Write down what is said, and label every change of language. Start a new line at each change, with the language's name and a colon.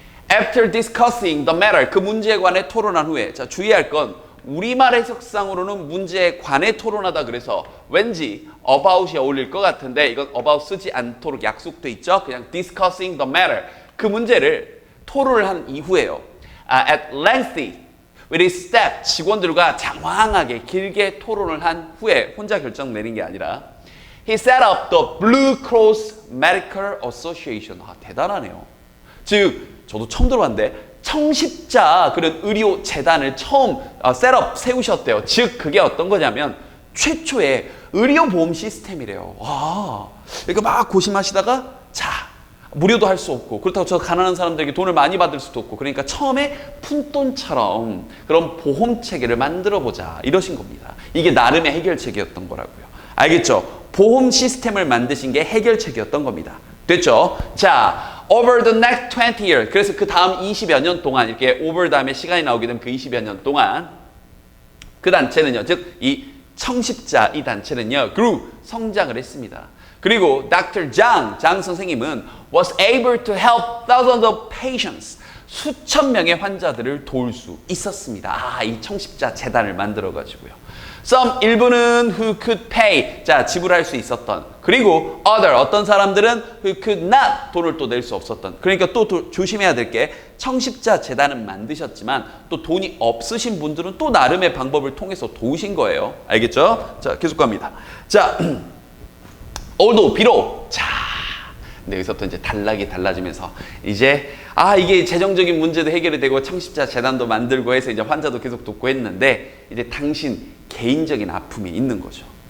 English: After discussing the matter,
Korean: 그 문제에 관해 토론한 후에, 자, 주의할 건 우리말 해석상으로는 문제에 관해 토론하다 그래서 왠지 about이 어울릴 것 같은데 이건 about 쓰지 않도록 약속돼 있죠. 그냥
English: discussing the matter,
Korean: 그 문제를 토론을 한 이후에요.
English: At lengthy, with his staff,
Korean: 직원들과 장황하게 길게 토론을 한 후에 혼자 결정 내린 게 아니라
English: he set up the Blue Cross Medical Association.
Korean: 대단하네요. 즉, 저도 처음 들어봤는데 청십자 그런 의료 재단을 처음 셋업 세우셨대요. 즉, 그게 어떤 거냐면 최초의 의료보험 시스템이래요. 와, 그러니까 막 고심하시다가 자, 무료도 할 수 없고 그렇다고 저 가난한 사람들에게 돈을 많이 받을 수도 없고 그러니까 처음에 푼돈처럼 그런 보험 체계를 만들어 보자 이러신 겁니다. 이게 나름의 해결책이었던 거라고요. 알겠죠? 보험 시스템을 만드신 게 해결책이었던 겁니다.
English: 됐죠? 자, over the next 20 years.
Korean: 그래서 그 다음 20여 년 동안 이렇게 over 다음에 시간이 나오게 되면 그 20여 년 동안 그 단체는요, 즉 이 청십자 이 단체는요, grew 성장을 했습니다. 그리고 Dr.
English: 장 선생님은 was able to help thousands of patients.
Korean: 수천 명의 환자들을 도울 수 있었습니다. 이 청십자 재단을 만들어 가지고요.
English: Some
Korean: 일부는
English: who could pay.
Korean: 자, 지불할 수 있었던. 그리고 other 어떤 사람들은
English: who could not
Korean: 돈을 또 낼 수 없었던. 그러니까 또 조심해야 될 게 청십자 재단은 만드셨지만 또 돈이 없으신 분들은 또 나름의 방법을 통해서 도우신 거예요. 알겠죠? 자, 계속 갑니다. 자, although 비록 자, 근데 여기서부터 이제 단락이 달라지면서 이제 이게 재정적인 문제도 해결이 되고 청십자 재단도 만들고 해서 이제 환자도 계속 돕고 했는데 이제 당신 개인적인 아픔이 있는 거죠.